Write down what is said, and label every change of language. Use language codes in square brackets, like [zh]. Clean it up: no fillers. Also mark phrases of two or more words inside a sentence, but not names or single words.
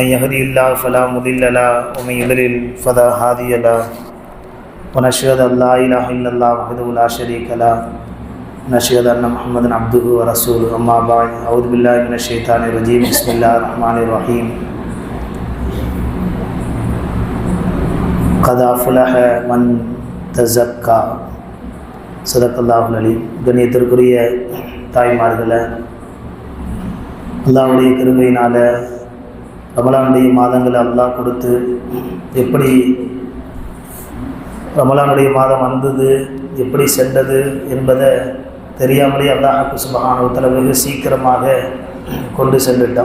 [ar] يهده الله فلا مضل له ومن يضلل فلا هادي له ونشهد أن لا إله إلا الله وحده لا شريك له ونشهد أن محمدا عبده ورسوله أما بعد أعوذ بالله من الشيطان الرجيم بسم الله الرحمن الرحيم قد أفلح من تزكى صدق الله العليم. [ta] கண்ணியத்திற்குரிய தாய்மார்களே, அல்லாஹ்வுடைய கிருபையினால் ரமலானுடைய மாதங்களை அல்லாஹ் கொடுத்து எப்படி ரமலானுடைய மாதம் வந்தது, எப்படி சென்றது என்பதை தெரியாமலே [ar] الله سبحانه وتعالى [ta] வெகு சீக்கிரமாக கொண்டு சென்றுட்டான்.